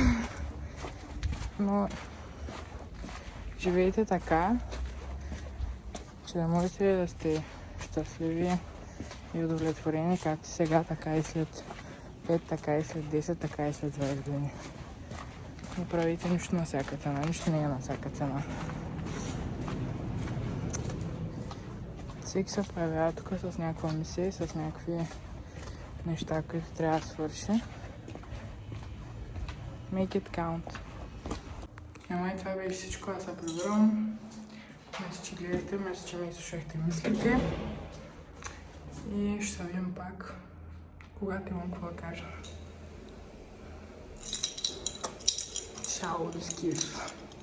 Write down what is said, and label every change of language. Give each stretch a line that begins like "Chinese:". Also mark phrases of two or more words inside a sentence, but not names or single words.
Bulgarian: Но живейте така, че да можете да сте щастливи и удовлетворени, както сега, така и след 5, така и след 10, така и след 20 години. Не правите нищо на всяка цена, нищо не е на всяка цена. Всеки се появява тук с някаква мисия, с някакви неща, които трябва да свърши.
English: Make it count.
Bulgarian: И това беше всичко, аз се прибирам. Мисля, че гледате, мисля, че ми слушахте мислите. И ще се видим пак, когато имам какво да кажа. Чао, до скиф!